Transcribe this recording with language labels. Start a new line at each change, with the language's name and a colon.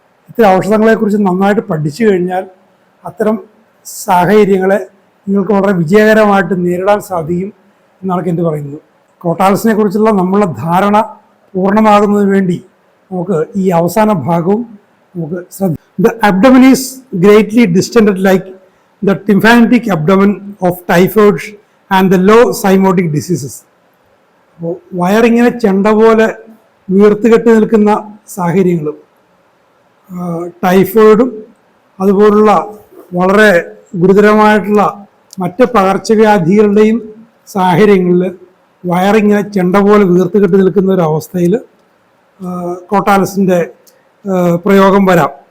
Malayalam: ഇത്തരം ഔഷധങ്ങളെക്കുറിച്ച് നന്നായിട്ട് പഠിച്ചു കഴിഞ്ഞാൽ അത്തരം സാഹചര്യങ്ങളെ നിങ്ങൾക്ക് വളരെ വിജയകരമായിട്ട് നേരിടാൻ സാധിക്കും എന്നാണ് കെന്റ് പറയുന്നത്. ക്രോട്ടാലസിനെ കുറിച്ചുള്ള നമ്മളുടെ ധാരണ പൂർണ്ണമാകുന്നതിന് വേണ്ടി നമുക്ക് ഈ അവസാന ഭാഗവും നമുക്ക് ശ്രദ്ധിക്കാം.
English: The abdomen is greatly distended like the tympanic abdomen of typhoid and the low zymotic diseases.
Malayalam: അപ്പോൾ വയറിങ്ങനെ ചെണ്ട പോലെ വീർത്തുകെട്ടി നിൽക്കുന്ന സാഹചര്യങ്ങളും ടൈഫോയിഡും അതുപോലുള്ള വളരെ ഗുരുതരമായിട്ടുള്ള മറ്റ് പകർച്ചവ്യാധികളുടെയും സാഹചര്യങ്ങളിൽ വയറിങ്ങനെ ചെണ്ട പോലെ വീർത്തുകെട്ടി നിൽക്കുന്ന ഒരു അവസ്ഥയിൽ ക്രോട്ടാലസിൻ്റെ പ്രയോഗം വരാം.